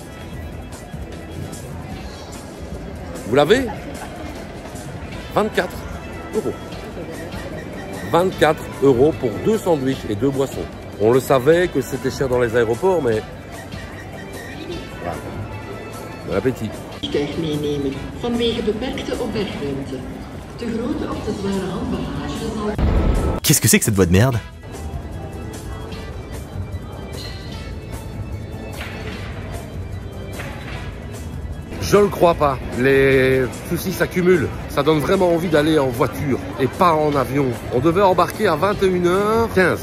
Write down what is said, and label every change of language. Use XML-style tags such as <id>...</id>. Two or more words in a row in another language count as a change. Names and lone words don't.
<fr>Vous l'avez? 24 €. 24 € pour 2 sandwichs et 2 boissons. On le savait que c'était cher dans les aéroports, mais voilà. Bon appétit.</fr> <nl>Meenemen vanwege beperkte opbergruimte. Te grote of te zware handbagage zal...</nl> <fr>Qu'est-ce que c'est que cette voix de merde? Je le crois pas. Les soucis s'accumulent. Ça donne vraiment envie d'aller en voiture et pas en avion. On devait embarquer à 21 h 15.</fr>